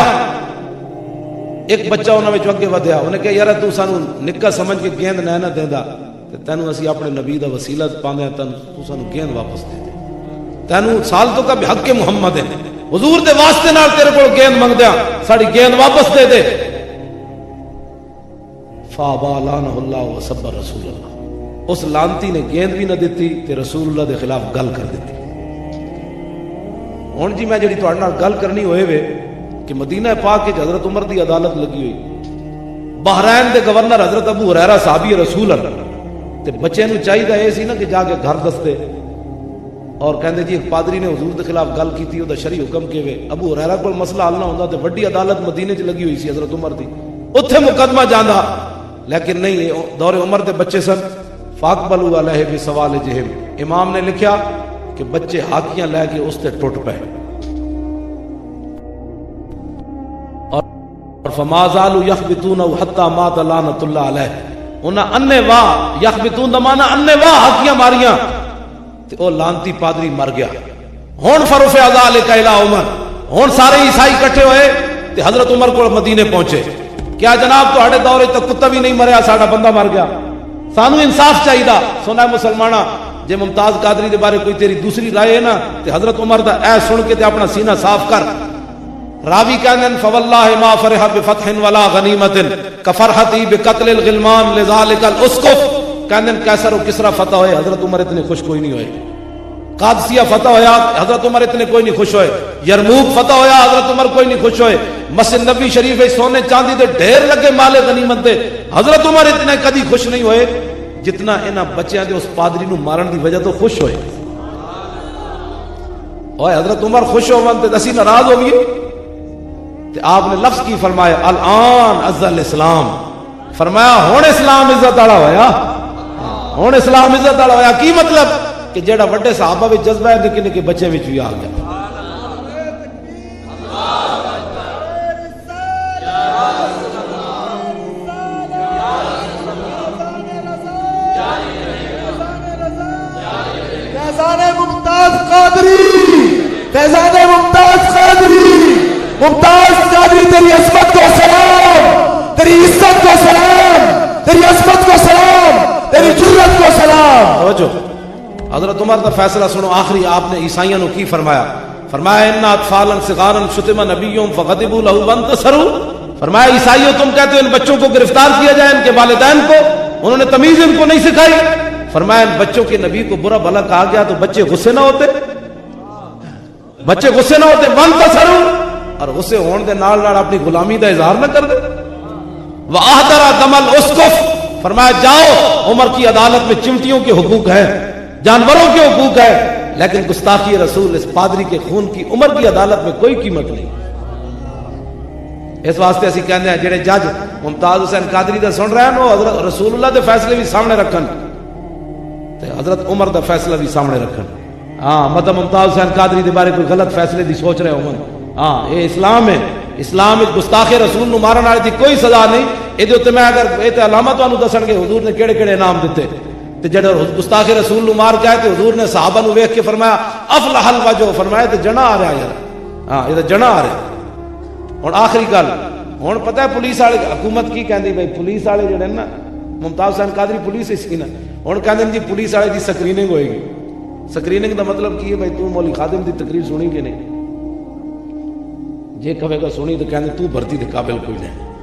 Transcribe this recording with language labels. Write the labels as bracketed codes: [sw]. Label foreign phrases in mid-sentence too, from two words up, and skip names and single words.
[pa] ایک بچہ انہاں وچ اگے ودھیا انہیں کہا یار تو سانو نکا سمجھ کے گیند نہ دیندا تے تینوں اسی اپنے نبی دا وسیلہ پاندے ہاں تو سانو گیند واپس دے دے. تینوں سالتک بحق محمد حضور دے واسطے نال تیرے کول گیند منگدیا ساڈی گیند واپس دے دے. [ar] فابا لعنہ اللہ وصبر رسول اللہ. [pa] اس لانتی نے گیند بھی نہ دیتی تے رسول اللہ دے خلاف گل کر دیتی. ہن جی میں جڑی تہاڈے نال گل کرنی ہوئے وے کہ مدینہ پاک وچ حضرت عمر دی عدالت لگی ہوئی. بحرین دے گورنر حضرت ابو ہریرہ صحابی رسول اللہ تے بچے نو چاہیے اے سی نا کہ جا کے گھر دستے اور کہندے جی ایک پادری نے حضور دے خلاف گل کیتی او دا شرعی حکم کیوے ابو ہریرہ کول مسئلہ حل نہ ہوندا تے وڈی عدالت مدینے چ لگی ہوئی سی حضرت عمر دی اوتھے مقدمہ جاندا لیکن نہیں دور عمر دے بچے سن [ar] فاقبلوا علیہ بسوالجہم [pa] امام نے لکھیا کہ بچے ہاکیاں لے کے اس تے ٹوٹ پے اور [ar] فما زالوا یخبطون حتی مات لعنۃ اللہ علیہ [pa] انہاں انے واہ یخبطون دا معنی انے واہ ہاکیاں ماریاں تے او لانتی پادری مر گیا ہن [ar] فرفع ذلک الی عمر [pa] ہن سارے عیسائی اکٹھے ہوئے تے حضرت عمر کو مدینے پہنچے کیا جناب تہاڈے دور وچ کتا بھی نہیں مریا ساڈا بندہ مر گیا سانو انصاف چاہیے سونا مسلمانہ جے ممتاز قادری دے بارے کوئی تیری دوسری رائے ہے نا تے حضرت عمر دا اے سن کے تے اپنا سینہ صاف کر راوی کہندے [ar] فواللہ ما فرح بفتح ولا غنیمت کفرحتی بقتل الغلمان لذلك الاسقف [pa] کہندے قیصر و کسرا فتح ہوئے حضرت عمر اتنے خوش کوئی نہیں ہوئے قادسیہ فتح ہویا حضرت عمر اتنے کوئی نہیں خوش ہوئے یرموک فتح ہویا حضرت عمر کوئی نہیں خوش ہوئے مسجد نبی شریف سونے چاندی دے ڈھیر لگے مال غنیمت دے حضرت عمر اتنے کدی خوش نہیں ہوئے جتنا انہاں بچیاں دے اس پادری نو مارن دی وجہ تو خوش ہوئے اوے حضرت عمر خوش ہون تے اسی ناراض ہو گئے تے آپ نے لفظ کی فرمایا [ar] الان عز الاسلام [pa] فرمایا ہن اسلام عزت والا ہویا ہن اسلام عزت والا ہویا کی مطلب کہ جیڑا وڈے صحابہ وچ جذبہ ہے نکے نکے بچے وچ بھی آ گیا [ur] ممتاز قادری فیضان ممتاز قادری ممتاز قادری تیری عصمت کو سلام تیری عزت کو سلام تیری عصمت کو سلام تیری جرت کو سلام [pa] توجہ حضرت عمر دا فیصلہ سنو آخری آپ نے عیسائیوں کی فرمایا فرمایا [ar] ان اطفالا صغارا شتم نبیهم فغضبوا له وانتصروا [ur] فرمایا عیسائیوں تم کہتے ہو ان بچوں کو گرفتار کیا جائے ان کے والدین کو انہوں نے تمیز ان کو نہیں سکھائی فرمایا ان بچوں کے نبی کو برا بھلا کہا گیا تو بچے غصے نہ ہوتے بچے غصے نہ ہوتے وانتصروا [pa] اور غصے ہون دے نال نال اپنی غلامی دا اظہار نہ کر دے [ar] واحضر دم الاسقف [ur] فرمایا جاؤ عمر کی عدالت میں چمٹیوں کے حقوق ہیں جانوروں کے حقوق ہے لیکن گستاخی رسول اس پادری کے خون کی عمر کی عدالت میں کوئی قیمت نہیں [pa] اس واسطے اسی کہندے ہیں جڑے جج ممتاز حسین قادری دا سن رہے ہیں وہ حضرت رسول اللہ دے فیصلے بھی سامنے رکھن تے حضرت عمر دا فیصلہ بھی سامنے رکھن ہاں مطلب ممتاز حسین قادری دے بارے کوئی غلط فیصلے دی سوچ رہے ہوں ہاں یہ اسلام ہے اسلام ایک گستاخ رسول نو مارن والے دی کوئی سزا نہیں اے تے میں اگر اے تے علامہ تانوں دسن گے حضور نے کیڑے کیڑے انعام دتے تے جڑا گستاخ رسول نو مار کے تے حضور نے صحابہ نو ویکھ کے فرمایا [ar] افلح الوجہ [pa] فرمایا تے جنا آ رہا یار ہاں یہ تے جنا آ رہا ہن آخری گل ہن پتہ ہے پولیس والے حکومت کی کہندی بھائی پولیس والے جڑے نا ممتاز حسین قادری پولیس اس کی نا ہن کہندے جی پولیس والے دی سکریننگ ہوئے گی سکریننگ دا مطلب کی ہے بھائی تو مولوی خادم دی تقریر سنی کہ نہیں جے کہے گا سنی تو کہندے تو بھرتی دے قابل کوئی نہیں